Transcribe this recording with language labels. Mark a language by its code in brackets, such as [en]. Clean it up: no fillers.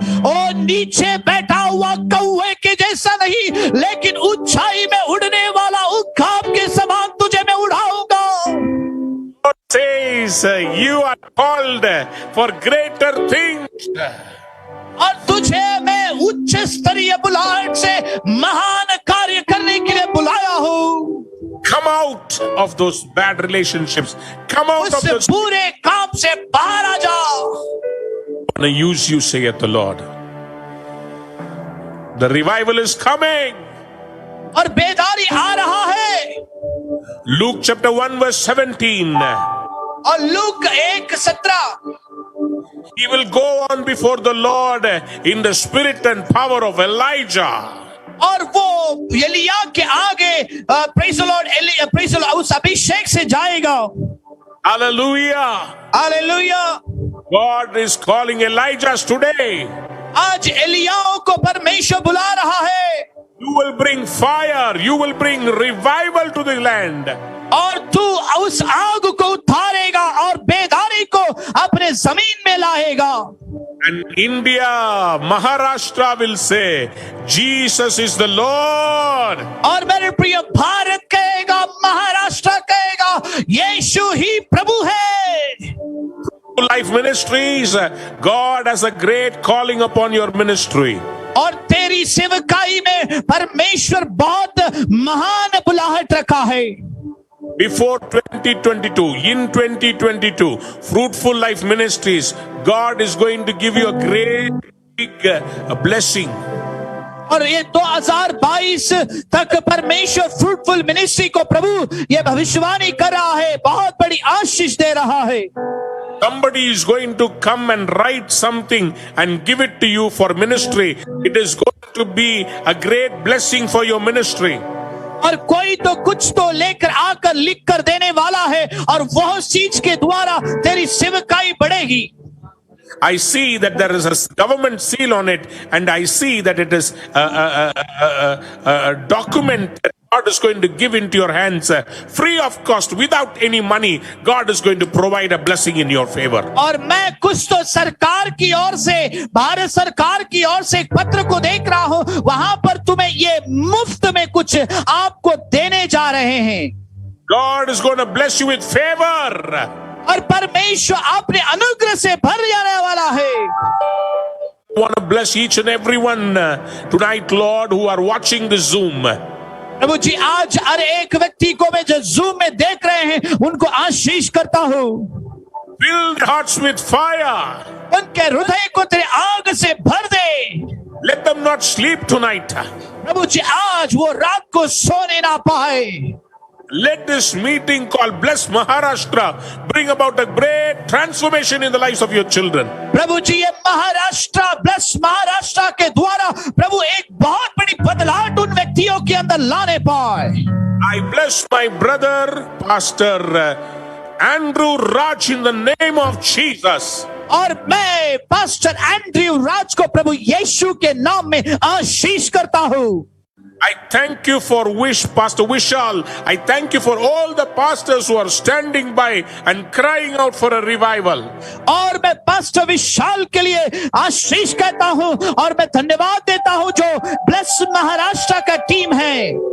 [hi] और नीचे बैठा हुआ कौवे के जैसा नहीं, लेकिन ऊंचाई में उड़ने वाला उकाब के समान तुझे मैं उड़ाऊंगा। [en] Says you are called for greater things. [hi] और तुझे मैं उच्च स्तरीय बुलाहट से महान कार्य करने के लिए बुलाया हूँ। [en] Come out of those bad relationships. Come out of [hi] उस [en] those. [hi] बुरे काम से बाहर आ जाओ। [en] I'm going to use you, saith the Lord. The revival is coming. [hi] और बेदारी आ रहा है। [en] Luke chapter 1 verse 17. [hi] और look 1:17 [en] He will go on before the Lord in the spirit and power of Elijah. [hi] और वो एलिया के आगे [en] praise the Lord [hi] उस अभिषेक से जाएगा। [en] Hallelujah. [hi] Hallelujah. [en] God is calling Elijah today. [hi] आज एलियाओं को परमेश्वर बुला रहा है। [en] You will bring fire. You will bring revival to the land. [hi] और तू उस आग को उतारेगा और बेदारी को अपने जमीन में लाएगा। [en] And India, Maharashtra will say, Jesus is the Lord. [hi] और मेरे प्रिय भारत कहेगा, महाराष्ट्र कहेगा, यीशु ही प्रभु है। [en] Life Ministries, God has a great calling upon your ministry. [hi] और तेरी सेवकाई में परमेश्वर बहुत महान बुलाहट रखा है। [en] Before 2022, in 2022, Fruitful Life Ministries, God is going to give you a great big blessing. [hi] और ये 2022 तक परमेश्वर फ्रूटफुल मिनिस्ट्री को प्रभु ये भविष्यवाणी कर रहा है, बहुत बड़ी आशीष दे रहा है। [en] Somebody is going to come and write something and give it to you for ministry. It is going to be a great blessing for your ministry. [hi] और कोई तो कुछ तो लेकर आकर लिख कर देने वाला है और वह चीज के द्वारा तेरी सेवकाई बढ़ेगी। [en] I see that there is a government seal on it, and I see that it is a document that God is going to give into your hands free of cost, without any money. God is going to provide a blessing in your favor. [hi] और मैं कुछ तो सरकार की ओर से, भारत सरकार की ओर से एक पत्र को देख रहा हूं, वहां पर तुम्हें ये मुफ्त में कुछ आपको देने जा रहे हैं। [en] God is going to bless you with favor. [hi] और परमेश्वर अपने अनुग्रह से भर जाने वाला है। [en] I want to bless each and everyone tonight, Lord, who are watching the Zoom. [hi] प्रभु जी, आज हर एक व्यक्ति को मैं जो जूम में देख रहे हैं उनको आशीष करता हूँ। [en] Fill their hearts with fire. [hi] उनके हृदय को तेरे आग से भर दे। [en] Let them not sleep tonight. [hi] प्रभु जी, आज वो रात को सोने ना पाए। [en] Let this meeting called Bless Maharashtra bring about a great transformation in the lives of your children. [hi] प्रभु जी, ये महाराष्ट्र ब्लेस महाराष्ट्र के द्वारा प्रभु एक बहुत बड़ी बदलाव उन व्यक्तियों के अंदर लाने पाए। [en] I bless my brother, Pastor Andrew Raj, in the name of Jesus. [hi] और मैं पास्टर एंड्रयू राज को प्रभु यीशु के नाम में आशीष करता हूँ। [en] I thank you for Pastor Vishal. I thank you for all the pastors who are standing by and crying out for a revival. [hi] और मैं पास्टर विशाल के लिए आशीष कहता हूँ और मैं धन्यवाद देता हूँ जो ब्लेस महाराष्ट्र का टीम है।